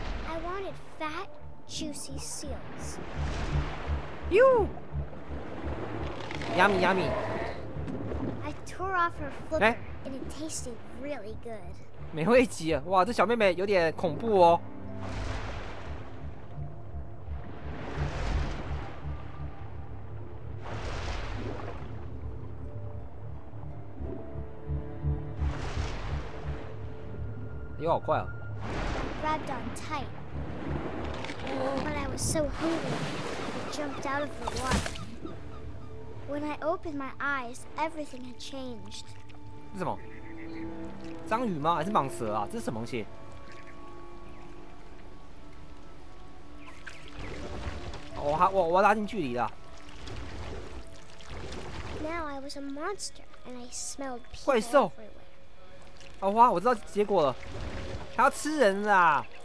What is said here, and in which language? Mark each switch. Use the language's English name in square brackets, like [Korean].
[English] I wanted fat, juicy seals. [Chinese] 哟， [English] yummy yummy。 I tore off her flipper, and it tasted really good. [Chinese] 美味极了，哇，这小妹妹有点恐怖哦。游好快哦。 [English] I grabbed on tight. But I was so hungry, I jumped out of the water. When I opened my eyes, everything had changed. [Chinese] 是什么？章鱼吗？还是蟒蛇啊？这是什么东西？我要拉近距离了。 [English] Now I was a monster, and I smelled [Chinese] 怪 [English] people [Chinese] 兽。 [English] everywhere. [Chinese] 哦哇，我知道结果了，它要吃人啦！